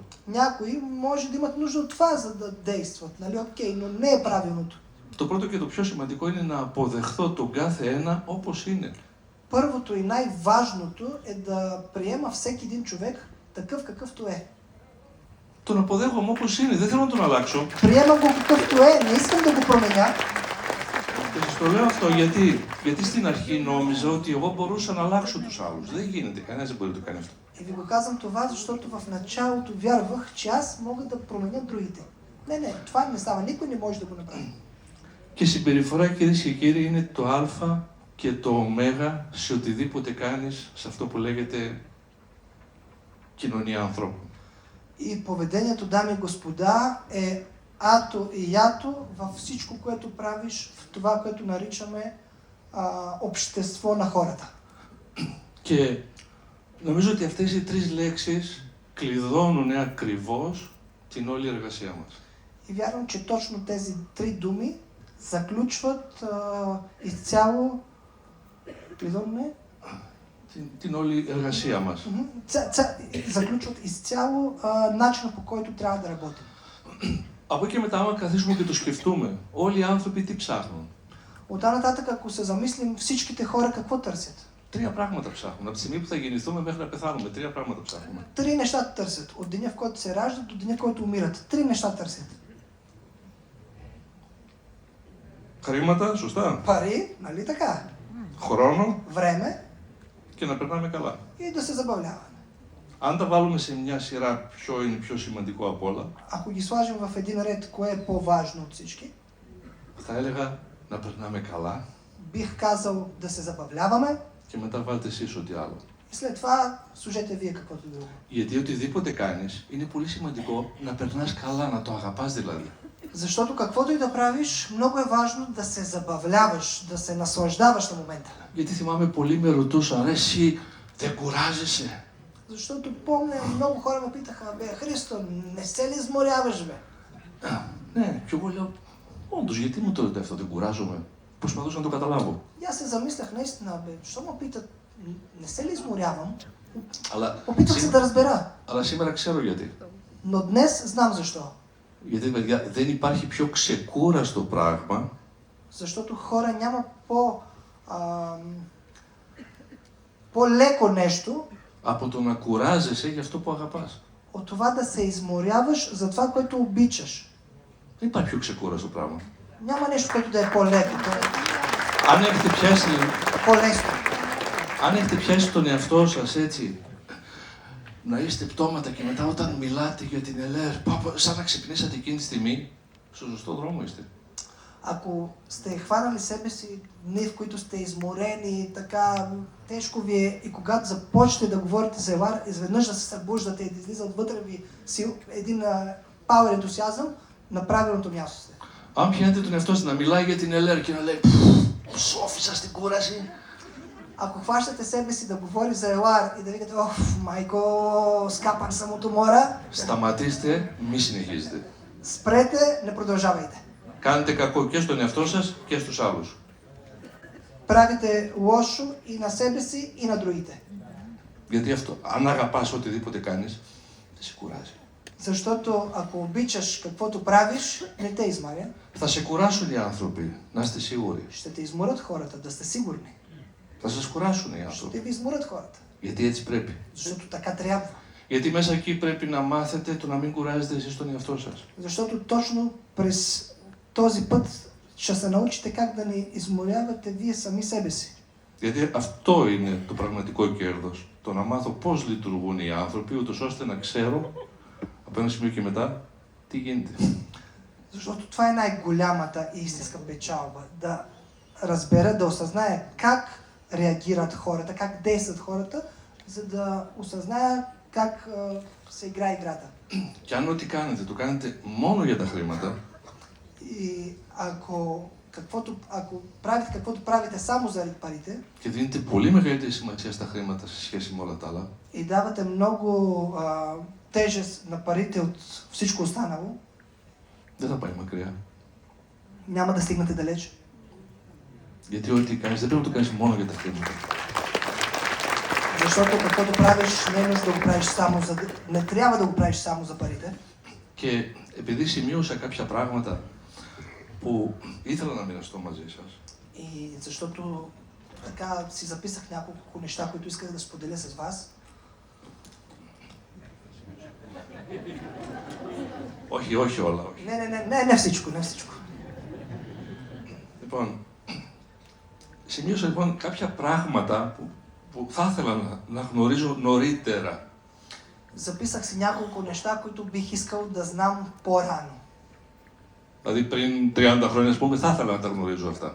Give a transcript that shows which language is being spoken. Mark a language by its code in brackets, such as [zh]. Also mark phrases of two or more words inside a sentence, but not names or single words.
[bg] Някои може да имат нужда от това, за да действат, нали? Окей, но не е правилното. [el] Το πρώτο και το πιο σημαντικό είναι να αποδεχθώ τον κάθε ένα όπως είναι. [bg] Първото и най-важното е да приема всеки един човек такъв какъвто е. [el] Τον αποδέχομαι όπως είναι, δεν θέλω να τον αλλάξω. [bg] Приемам го какъвто е, не искам да го променя. [el] Το λέω αυτό γιατί στην αρχή νόμιζα ότι εγώ μπορούσα να αλλάξω τους άλλους. Δεν γίνεται, κανένας δεν μπορεί να το κάνει αυτό. [bg] И ви го казвам това, защото в началото вярвах, че аз мога да променя другите. Не, това не става. Никой не може да го направи. [el] Και συμπεριφορά, κυρίες και κύριοι, είναι το α και το ω σε οτιδήποτε κάνεις, σε αυτό που λέγεται κοινωνία ανθρώπων. [bg] И поведението, дами и господа, е ато и ято във всичко, което правиш, в това, което наричаме общество на хората. [el] Και νομίζω ότι αυτές οι τρεις λέξεις κλειδώνουν ακριβώς την όλη εργασία μας. [bg] И вярвам, че точно тези три думи заключват изцяло [el] Την όλη εργασία μας. [bg] Заключват изцяло начина, по който трябва да работим. [el] Από εκεί μετά, άμα καθίσουμε και το σκεφτούμε, όλοι οι άνθρωποι τι ψάχνουν. [bg] Оттам нататък, ако се замислим, всичките хора какво търсят? [el] Τρία πράγματα ψάχνουν. Από τη στιγμή που θα γεννηθούμε μέχρι να πεθάνουμε, τρία πράγματα ψάχνουμε. [bg] Три неща търсят. От деня, в който се раждат, до деня, в който умират. Три неща търсят. [el] Χρήματα, σωστά. [bg] Пари, нали така? [el] Χρόνο [bg] Време [el] και να περνάμε καλά. [bg] и да се забавляваме. [el] Αν τα βάλουμε σε μια σειρά, ποιο είναι πιο σημαντικό από όλα, [bg] Ако ги сложим в един ред, кое е по-важно от всички, [el] θα έλεγα να περνάμε καλά [bg] бих казал да се забавляваме [el] και μετά βάλτε εσείς ό,τι άλλο. [bg] и след това служете вие каквото друго. [el] Γιατί οτιδήποτε κάνεις, είναι πολύ σημαντικό να περνάς καλά, να το αγαπάς δηλαδή. [bg] Защото каквото и да правиш, много е важно да се забавляваш, да се наслаждаваш на момента. [el] Γιατί θυμάμαι πολλοί με ρωτούσαν, ρε εσύ δεν κουράζεσαι? [bg] Защото помня, много хора ме питаха, бе, Христо, не се ли изморяваш, бе? [el] Ναι, και εγώ λέω, όντως, γιατί μου το λέτε αυτό, δεν κουράζομαι? Προσπαθούσα να το καταλάβω. [bg] И аз се замислях наистина, бе, що ме питат, не се ли изморявам? [el] Αλλά, [bg] Опитах се да разбера, [el] αλλά σήμερα ξέρω γιατί. [bg] но днес знам защо. [el] Γιατί, παιδιά, δεν υπάρχει πιο ξεκούραστο πράγμα [bg] Защото хора няма по-леко нещо [el] από το να κουράζεσαι για αυτό που αγαπάς. [bg] от това да се изморяваш за това, което обичаш. [el] Δεν υπάρχει πιο ξεκούραστο πράγμα. [bg] Няма нещо, което да е по-леко, [el] Αν έχετε πιάσει, [bg] по-лесно. [el] αν έχετε πιάσει τον εαυτό σας έτσι, να είστε πτώματα και μετά όταν μιλάτε για την ΕΛΕΡ, σαν να ξυπνήσατε εκείνη τη στιγμή, στο σωστό δρόμο είστε. [bg] Ако сте хванали себе си дни, в които сте изморени, така тежко ви е и когато започнете да говорите за Елар, изведнъж да се събуждате и да излиза отвътре ви един пауер ентусиазъм, на правилното място сте. [el] Αν πιάνετε τον εαυτό σας να μιλάει για την ΕΛΕΡ και να λέει «Ψόφισα στην κούραση», [bg] Ако хващате себе си да говори за Елар и да викате «Оф, майко, скапан съм от умора», [el] σταματήστε, μη συνεχίζετε. [bg] спрете, не продължавайте. [el] Κάνετε κακό και στον εαυτό σας και στους άλλους. [bg] Правите лошо и на себе си, и на другите. [el] Γιατί αυτό, αν αγαπάς οτιδήποτε κάνεις, δεν σε κουράζει. [bg] Защото ако обичаш каквото правиш, не те измаря. [el] Θα σε κουράσουν οι άνθρωποι, να είστε σίγουροι. [bg] Ще те изморят хората, да сте сигурни. [el] Θα σας κουράσουν οι [bg] Ще [el] άνθρωποι. [bg] ви изморят хората. [el] Γιατί έτσι πρέπει. [bg] Защото така трябва. [el] Γιατί μέσα εκεί πρέπει να μάθετε το να μην κουράζετε εσείς τον εαυτό σας. [bg] Защото точно през този път ще се научите как да не изморявате вие сами себе си. [el] Γιατί αυτό είναι το πραγματικό κέρδος. Το να μάθω πώς λειτουργούν οι άνθρωποι, ούτως ώστε να ξέρω από ένα σημείο και μετά τι γίνεται. [bg] Защото това е най-голямата и истинска печалба. Да разбера, да осъзная как реагират хората, как действат хората, за да осъзная как се играе играта. [el] Και αν ό,τι κάνετε, το κάνετε μόνο για τα χρήματα, [bg] И ако правите каквото правите само заради парите [el] και δίνετε πολύ μεγαλύτερη σημασία στα χρήματα σε σχέση με όλα τα άλλα, [bg] и давате много тежест на парите от всичко останало, [el] δεν θα πάει μακριά. [bg] няма да стигнете далеч. [el] Γιατί ό,τι κάνεις δεν πρέπει να το κάνεις μόνο για τα χρήματα. [bg] Защото каквото правиш не е нужно да го правиш само за... Не трябва да го правиш само за парите. [el] Και επειδή σημείωσα κάποια πράγματα που ήθελα να μοιραστώ μαζί σας, [bg] И защото така си записах няколко неща, които исках да споделя с вас. [el] όχι όλα, όχι. [bg] Не всичко, не всичко. [el] Λοιπόν, Σημείωσα λοιπόν κάποια πράγματα που θα ήθελα να γνωρίζω νωρίτερα. [bg] Записах си няколко неща, които бих искал да знам по-рано. [el] Δηλαδή πριν 30 χρόνια, ας πούμε, θα ήθελα να τα γνωρίζω αυτά.